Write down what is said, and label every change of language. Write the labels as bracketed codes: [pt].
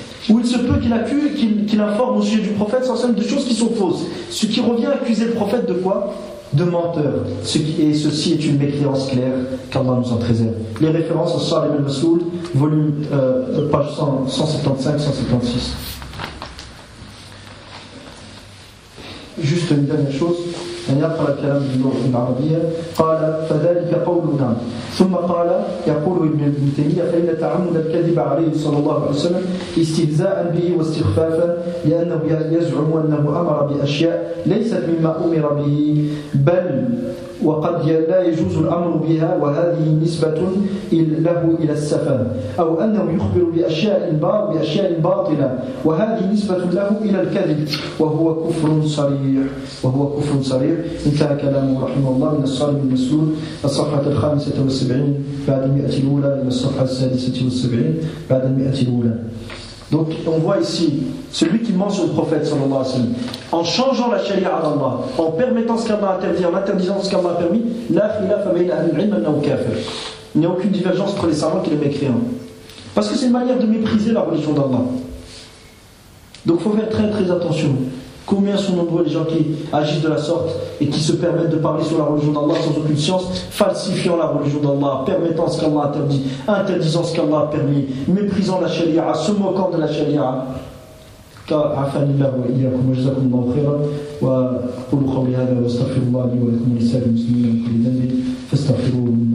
[fr] Ou il se peut qu'il informe au sujet du prophète sallallahu alayhi wa sallam de choses qui sont fausses, ce qui revient à accuser le prophète de quoi? De menteur. Et ceci est une mécréance claire qu'Allah nous en préserve. Les références sont Salim al-Masoul, volume page 175-176. Juste une dernière chose. [ar] أن يقرأ الكلام باللغة العربية. قال: فذلك قولنا. ثم قال: يقول ابن تيمية: فإن تعمد الكذب عليه صلى الله عليه وسلم استهزاء به واستخفافا، لأنه يزعم أنه أمر بأشياء ليست مما أمر به، بل وقد لا يجوز الأمر بها، وهذه نسبة له إلى السفه، أو أنه يخبر بأشياء باطلة، وهذه نسبة له إلى الكذب، وهو كفر صريح، وهو كفر صريح. انتهى كلامه رحمه الله من الصالح المسلول، الصفحة 75 بعد المئة الأولى، من الصفحة 76 بعد المئة الأولى. [fr] Donc on voit ici celui qui ment sur le prophète sallallahu alayhi wa sallam, en changeant la charia d'Allah, en permettant ce qu'Allah a interdit, en interdisant ce qu'Allah a permis, [ar] la khilaf bayna ahli al-ilm annahu kafir. [fr] Il n'y a aucune divergence entre les savants qui les mécréants. Parce que c'est une manière de mépriser la religion d'Allah. Donc il faut faire très très attention. Combien sont nombreux les gens qui agissent de la sorte et qui se permettent de parler sur la religion d'Allah sans aucune science, falsifiant la religion d'Allah, permettant ce qu'Allah a interdit, interdisant ce qu'Allah a permis, méprisant la charia, se moquant de la charia. [ar] عفاني الله وإياكم وجزاكم الله خيرا وأقول قولي هذا وأستغفر الله لي ولكم ولسائر المسلمين من كل ذنب فاستغفروه.